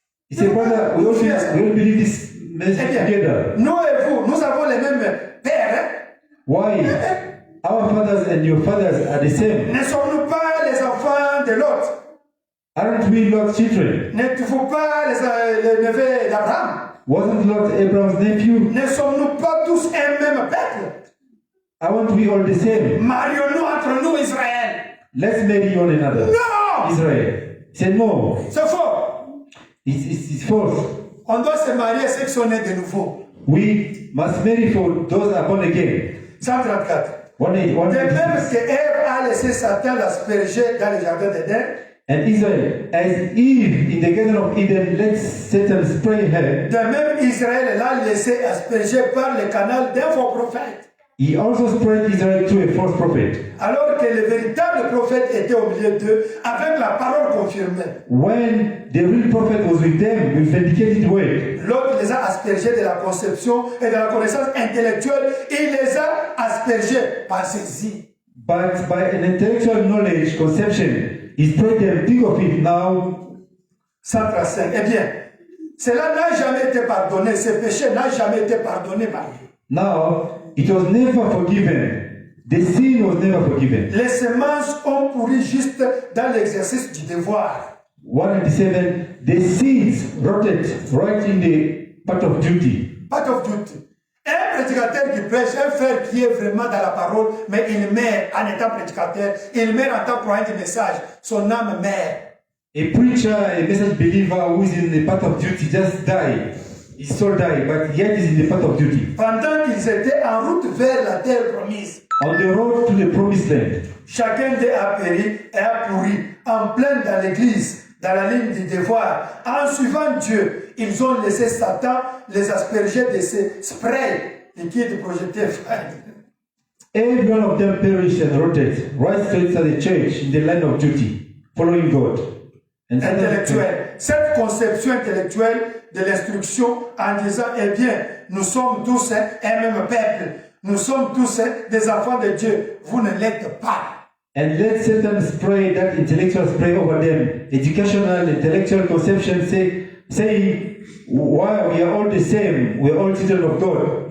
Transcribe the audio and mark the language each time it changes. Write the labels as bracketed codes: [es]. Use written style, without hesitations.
[en] He said, brother, we all believe this message together. [fr] Nous et vous, nous avons les mêmes pères. [en] Why? Our fathers and your fathers are the same. [fr] Ne sommes-nous pas les enfants de l'autre? [en] Aren't we Lord's children? [fr] N'êtes-vous pas les neveux d'Abraham? [en] Wasn't Lot Abraham's nephew? [fr] Ne sommes-nous pas tous un même peuple? [en] Aren't we all the same? [fr] Marions-nous entre nous, Israël? [en] Let's marry one another. [fr] Non! [en] Israel. He said, no, [fr] C'est faux. [en] it's false. [fr] On doit se marier ceux qui sont nés de nouveau. [en] We must marry for those who are born again. [fr] 134. De 181. même que Ève a laissé Satan l'asperger dans le jardin d'Éden, [en] And Israel, as Eve in the Garden of Eden let Satan spray her, [fr] de même Israël l'a laissé asperger par le canal d'un faux prophète. [en] he also spread Israel to a false prophet. [fr] Alors que le véritable prophète était au milieu d'eux avec la parole confirmée. [en] When the real prophet was with them, with vindicated word, [fr] L'autre les a aspergés de la conception et de la connaissance intellectuelle. Il les a aspergés par saisie. [en] but by an intellectual knowledge, conception, he spread them. Think of it now. 135. [fr] Eh bien, cela n'a jamais été pardonné. Ce péché n'a jamais été pardonné par Dieu. [en] Now, it was never forgiven. The sin was never forgiven. [fr] Les semences ont pourri juste dans l'exercice du devoir. [en] 197, the seeds rotted right in the part of duty. Part of duty. [fr] Un prédicateur qui prêche, un frère qui est vraiment dans la parole, mais il meurt en étant prédicateur, il meurt en tant que croyant du message, son âme meurt. [en] A preacher, a message believer who is in the part of duty just died. His soul died, but yet is in the part of duty. [fr] Pendant qu'ils étaient en route vers la terre promise, [en] On the road to the promised land, [fr] chacun d'eux a péri et a pourri, en plein dans l'église, dans la ligne du devoir. En suivant Dieu, ils ont laissé Satan les asperger de ces sprays liquides projetés. [en] every one of them perished and rotted right straight to the church in the line of duty, following God. And [fr] Intellectuelle. Cette conception intellectuelle de l'instruction en disant, eh bien, nous sommes tous un même peuple, nous sommes tous des enfants de Dieu, vous ne l'êtes pas. [en] And let Satan spray that intellectual spray over them, educational, intellectual conception, saying, why we are all the same, we are all children of God.